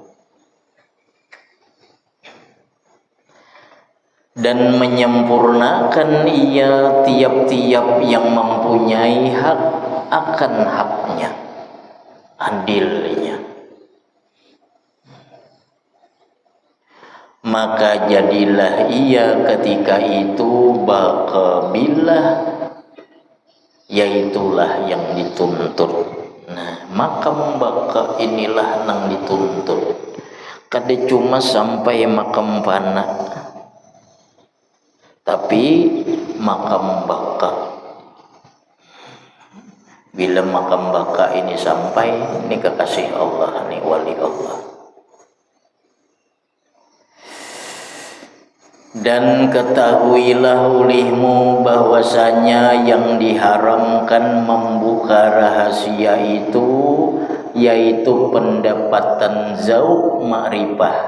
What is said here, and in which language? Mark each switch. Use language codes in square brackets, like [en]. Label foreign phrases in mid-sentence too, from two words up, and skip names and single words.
[id] Dan menyempurnakan ia tiap-tiap yang mempunyai hak akan haknya, adilnya. Maka jadilah ia ketika itu baqabillah, yaitulah yang dituntut. Nah, makam baka inilah yang dituntut. Kada cuma sampai makam fana, tapi makam baka. Bila makam baka ini sampai, ini kekasih Allah, ini wali Allah. Dan ketahuilah olehmu bahwasanya yang diharamkan membuka rahasia itu, yaitu pendapatan zauq ma'rifah.